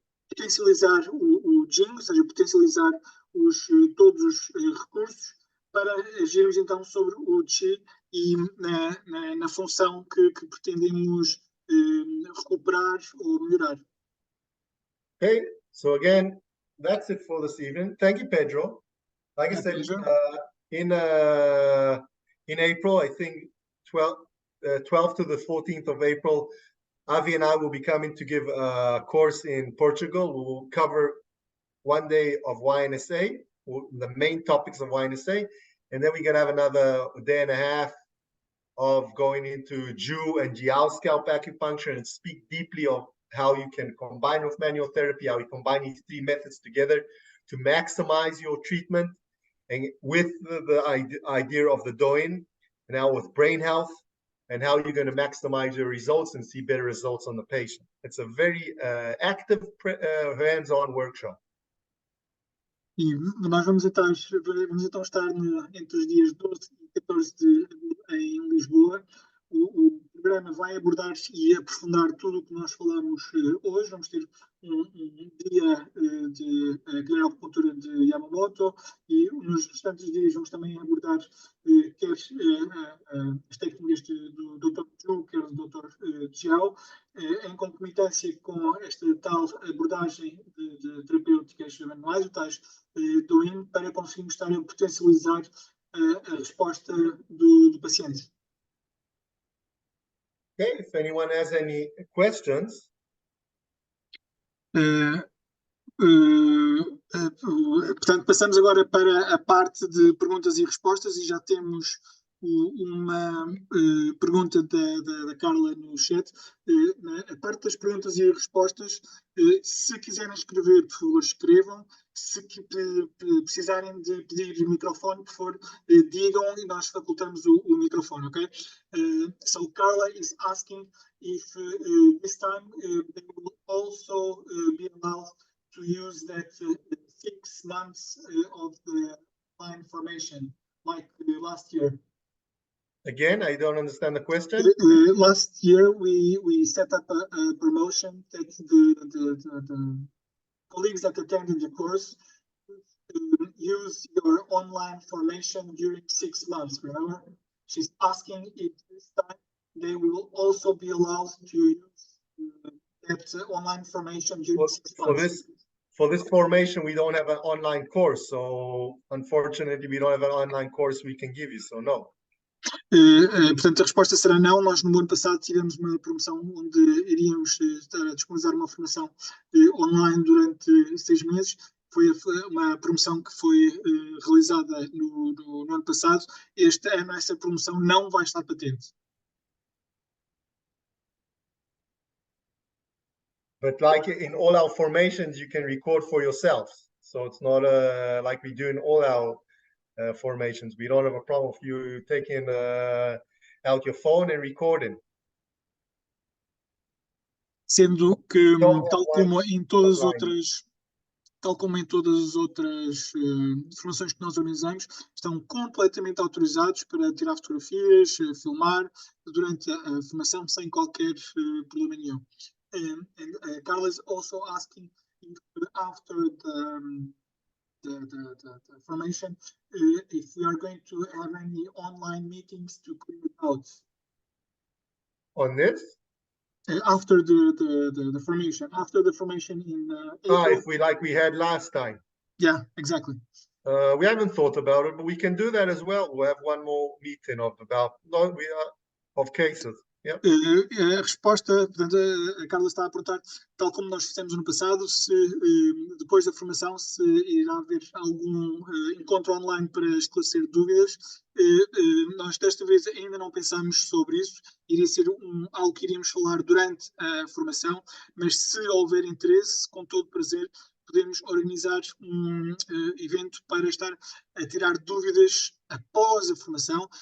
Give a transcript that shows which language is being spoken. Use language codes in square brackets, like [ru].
[pt] Potencializar o Jing, ou seja, potencializar todos os recursos, para agirmos então sobre o Qi e na função que pretendemos recuperar ou melhorar. [en] Okay, so again, that's it for this evening. Thank you, Pedro. Like I said, in April, I think 12th to the 14th of April, Avi and I will be coming to give a course in Portugal. We will cover 1 day of YNSA, the main topics of YNSA, and then we're going to have another day and a half of going into Ju and Jiao scalp acupuncture and speak deeply of how you can combine with manual therapy, how you combine these three methods together to maximize your treatment, and with the idea of the Doin, now with brain health, and how you're going to maximize your results and see better results on the patient. It's a very active, hands-on workshop. [pt] E nós vamos então estar entre os dias 12 e 14 em Lisboa. O programa vai abordar e aprofundar tudo o que nós falamos hoje. Vamos ter um dia de acupuntura de Yamamoto e nos restantes dias vamos também abordar quer as técnicas do Dr. Zhu, quer do Dr. Jiao, em concomitância com esta tal abordagem de terapêuticas manuais, o tais do IN, para conseguirmos estar a potencializar a resposta do paciente. [en] Okay, if anyone has any questions. [pt] Portanto, passamos agora para a parte de perguntas e respostas e já temos uma pergunta da Carla no chat. A parte das perguntas e respostas, se quiserem escrever, por favor, escrevam. Se precisarem de pedir microfone, por favor, digam e nós facultamos o microfone, ok? [en] So Carla is asking if this time they will also be allowed to use that 6 months of the line formation, like last year. Again, I don't understand the question. Last year, we set up a promotion that the colleagues that attended the course use your online formation during 6 months, remember? She's asking if this time they will also be allowed to use that online formation during 6 months. For this formation, we don't have an online course, so unfortunately, we don't have an online course we can give you, so no. [pt] Portanto, a resposta será não. Nós, no ano passado, tivemos uma promoção onde iríamos estar a disponibilizar uma formação online durante 6 meses. Foi uma promoção que foi realizada no ano passado. Este ano, essa promoção não vai estar patente. [en] But like in all our formations, you can record for yourself. So it's not like we do in all our formations. We don't have a problem with you taking out your phone and recording. [pt] Sendo que, tal como em todas as outras formações que nós organizamos, estão completamente autorizados para tirar fotografias, filmar durante a formação sem qualquer problema nenhum. [en] And Carla is also asking if after the formation, if we are going to have any online meetings to clear doubts. On this? After the formation, in April. If we had last time. Yeah, exactly. We haven't thought about it, but we can do that as well. We'll have one more meeting of cases. Yeah. [pt] A resposta, portanto, a Carla está a perguntar, tal como nós fizemos no passado, se depois da formação se irá haver algum encontro online para esclarecer dúvidas. Nós desta vez ainda não pensámos sobre isso, iria ser algo que iríamos falar durante a formação, mas se houver interesse, com todo prazer, podemos organizar um evento para estar a tirar dúvidas após a formação.